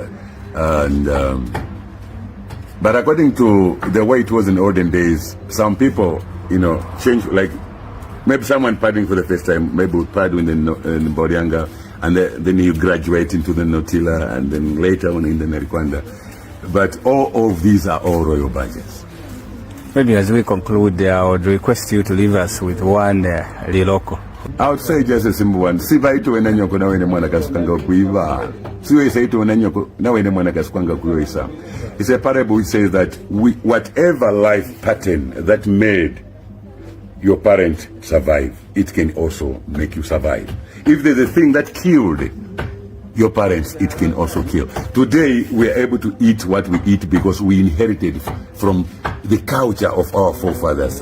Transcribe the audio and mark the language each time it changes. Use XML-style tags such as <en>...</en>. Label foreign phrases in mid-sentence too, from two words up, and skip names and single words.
<en>But according to the way it was in olden days, some people, change, like maybe someone paddling for the first time, maybe would paddle in the Mbodianga, and then you graduate into the Notila, and then later on in the Nalikwanda. But all of these are all royal badges. Maybe as we conclude, I would request you to leave us with one liloko. I would say just a simple one.</en> <loz>Sivaitu wena nyoko na wene mwana kasukanga kuiva. Siwe isaitu wena nyoko na wene mwana kasukanga kuyoisa.</loz> <en>It's a parable which says that whatever life pattern that made your parent survive, it can also make you survive. If there's a thing that killed your parents, it can also kill. Today, we are able to eat what we eat because we inherited from the culture of our forefathers.</en>